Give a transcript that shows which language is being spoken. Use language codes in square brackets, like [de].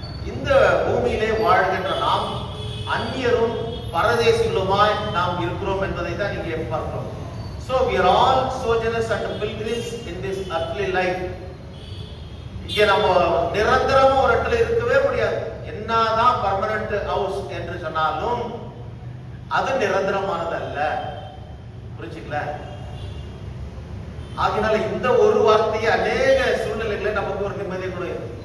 [ta] இந்த பூமியிலே வாழ்கின்ற நாம் அந்நியரும் பரதேசிகளுமாய் நாம் இருக்கிறோம் என்பதை தான் இங்கே பார்க்கிறோம். [en] So we are all sojourners and pilgrims in this earthly life. [ta] இங்கே நம்ம நிரந்தரமா ஒரு இடத்துல இருக்கவே முடியாது. என்னதான் [en] permanent house [ta] என்று சொன்னாலும் அது நிரந்தரமானது அல்ல. புரிஞ்சுக்கல? ஆகினால இந்த ஒரு வார்த்தையை அநேக சூழ்நிலைகளை நமக்கு ஒரு நிம்மதியை கொடுக்கும்.